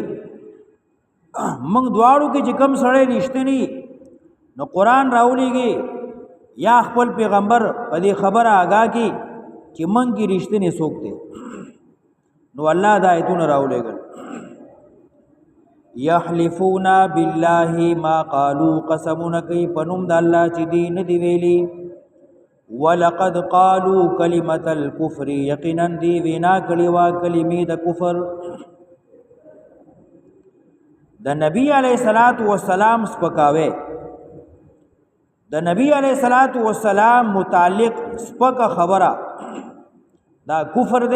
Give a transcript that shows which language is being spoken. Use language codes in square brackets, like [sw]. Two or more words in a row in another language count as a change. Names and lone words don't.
[ps] موږ دواړو کې چې کم سړی رښتینی نو قرآن راولېږي یا خپل پیغمبر په دې خبره آگاه کی چې موږ کې رښتینی څوک دی. نو الله دا آیتونه راولېږل. [ar] یحلفون بالله ما قالوا، [ps] قسمونه کوي پنوم د الله چې دی نه دی ویلي. [ar] ولقد قالوا کلمة الكفر، [ps] یقینا دی وینا کړي وا کلمې د کفر. د نبی [ar] علیہ الصلوۃ والسلام [ps] سپکاوي، د نبی [ar] علیہ الصلوۃ والسلام [ps] متعلق سپک خبره دا کفر دی.